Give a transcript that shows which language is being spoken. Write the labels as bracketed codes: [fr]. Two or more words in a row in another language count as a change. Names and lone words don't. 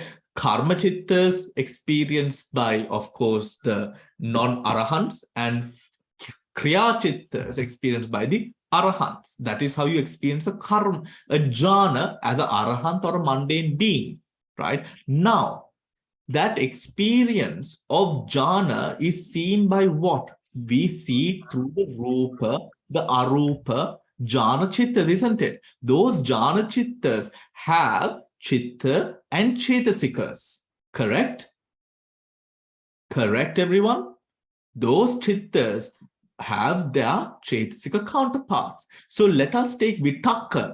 [pi] Karma chittas [en] experienced by, of course, the non-arahants, and [pi] kriya chittas [en] experienced by the arahants. That is how you experience a karma, a jhana, as an arahant or a mundane being, right? Now, that experience of jhana is seen by what? We see through the rupa, the arupa, [pi] jhana chittas, [en] isn't it? Those [pi] jhana chittas [en] have chitta and chetasikas, correct? Correct, everyone? Those chittas have their chetasika counterparts. So let us take vitaka.